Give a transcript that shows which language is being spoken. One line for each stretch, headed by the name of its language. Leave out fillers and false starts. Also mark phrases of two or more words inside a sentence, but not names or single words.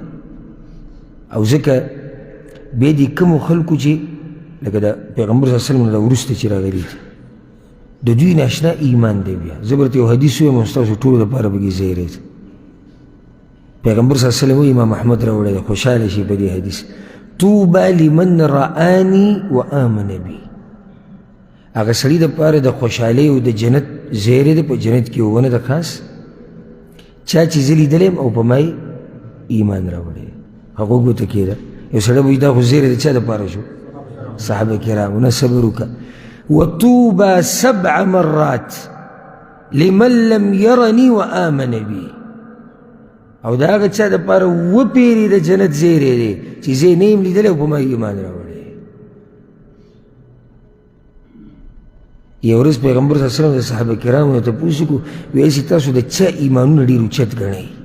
Pashto: او ځکه بیا دې کومو خلکو چې لکه د پیغمبر
Arabic: صلی الله علیه وسلم
Pashto: نه وروسته چې راغلي دي، د دوی ناشنا ایمان دی. بیا زه به درته یو حدیث ووایم ستاسو ټولو دپاره به کې ځای راځي. پیغمبر
Arabic: صلی الله علیه وسلم
Pashto: امام احمد راوړی دی، خوشحاله شي په دې حدیث،
Arabic: طوبى لمن رآني وآمن بي.
Pashto: هغه سړي دپاره د خوشحالۍ او د جنت ځای دی په جنت کې، ونه ده خاص چا چې زه لیدلی یم او په ما ایمان راوړی. هغه ګوته کېده یو سړی به دا خو ځای د چا دپاره شو؟ صحابه کرامو نه. صبر وکړه.
Arabic: وطوبى 7 مرات لمن لم يرني وآمن بي.
Pashto: او دا هغه چا دپاره وپېرې د جنت زیری دی چې زه یې نه یم لیدلی او په ما ایمان راوړی. یو ورځ پیغمبر
Arabic: صلی الله علیه وسلم
Pashto: د صحابه کرامو نه تپوس وکړو، وایي چې تاسو د چا ایمانونه ډېر اوچت ګڼئ؟